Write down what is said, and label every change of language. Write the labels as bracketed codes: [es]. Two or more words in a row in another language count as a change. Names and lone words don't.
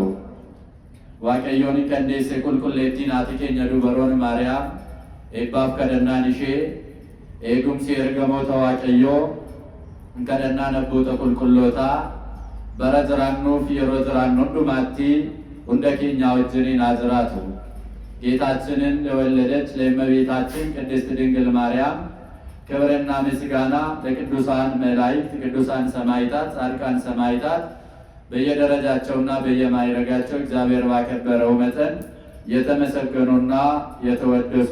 [om] Waaqayyoon qindeesse qulqulleettiin haati keenya dubaroon Maariyaam eebbaaf kadhannaan ishee eegumsi ergamoota Waaqayyoo kadhannaan abboota qulqullootaa bara jiraannuuf yeroo jiraannu hundumaatti hunda keenya wajjiniin haa jiraatu። ጌታችንን [am] ለወለደች ለእመቤታችን ቅድስት ድንግል ማርያም ክብርና ምስጋና ለቅዱሳን መላእክት፣ ቅዱሳን ሰማዕታት፣ ጻድቃን ሰማዕታት በየደረጃቸውና በየማዕረጋቸው እግዚአብሔር ባከበረው መጠን የተመሰገኑና የተወደሱ